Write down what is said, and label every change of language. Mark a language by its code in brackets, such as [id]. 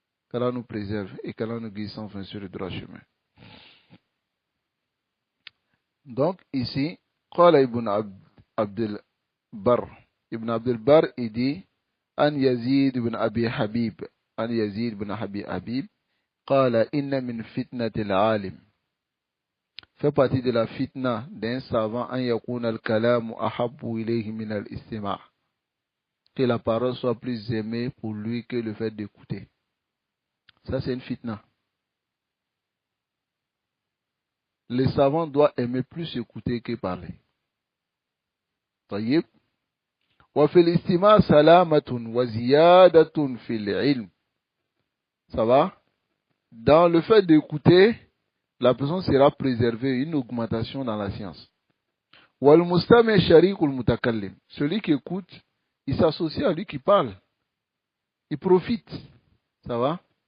[fr] Qu'Allah nous préserve et qu'Allah nous guide sans fin sur le droit chemin. Donc, ici, [ar] قال ابن عبد البر [fr] Ibn Abdul Bar, il dit, An Yazid ibn Abi Habib, An Yazid ibn Abi Habib, [ar] قال إن من فتنة العالم [fr] fait partie de la fitna d'un savant [ar] an yakuna al-kalamu ahabbu ilayhi min al-istima', [fr] que la parole soit plus aimée pour lui que le fait d'écouter. Ça c'est une fitna. Le savant doit aimer plus écouter que parler. [ar] طيب وفي الاستماع سلامة وزيادة في العلم. [fr] Ça va? Dans le fait d'écouter, la personne sera préservée, une augmentation dans la science. [ar] وَالْمُسْتَمِعْ شَرِيكُ الْمُتَكَلِّمِ. [fr] Celui qui écoute, il s'associe à lui qui parle. Il profite. Ça va?